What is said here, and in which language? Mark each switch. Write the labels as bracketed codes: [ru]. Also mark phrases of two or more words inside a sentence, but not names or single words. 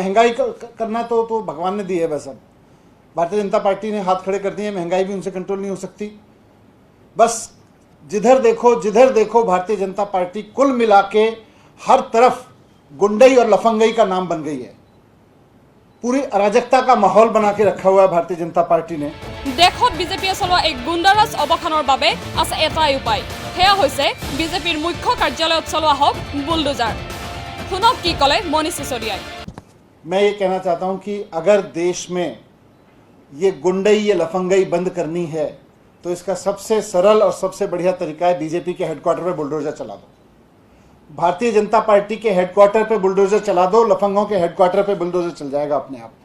[hi] महंगाई करना तो भगवान ने दी है, बस अब भारतीय जनता पार्टी ने हाथ खड़े कर दिए, महंगाई भी उनसे कंट्रोल नहीं हो सकती। बस जिधर देखो भारतीय जनता पार्टी कुल मिला के हर तरफ गुंडई और लफंगई का नाम बन गई है। पूरी अराजकता का माहौल बना के रखा हुआ है भारतीय जनता पार्टी ने। [as] देशत বিজেপিয়ে চলোৱা এক গুণ্ডাৰাজ অৱসানৰ বাবে আছে এটাই উপায়, সেয়া হৈছে বিজেপিৰ মুখ্য কাৰ্যালয়ত চলোৱা হওক বুলডোজাৰ। শুনক কি ক'লে মনীষ সিসোদিয়াই। [hi] मैं ये कहना चाहता हूं कि अगर देश में ये गुंडई ये लफंगई बंद करनी है तो इसका सबसे सरल और सबसे बढ़िया तरीका है बीजेपी के हेडक्वार्टर पे बुलडोजर चला दो। भारतीय जनता पार्टी के हेडक्वार्टर पे बुलडोजर चला दो, लफंगों के हेडक्वार्टर पे बुलडोजर चल जाएगा अपने आप।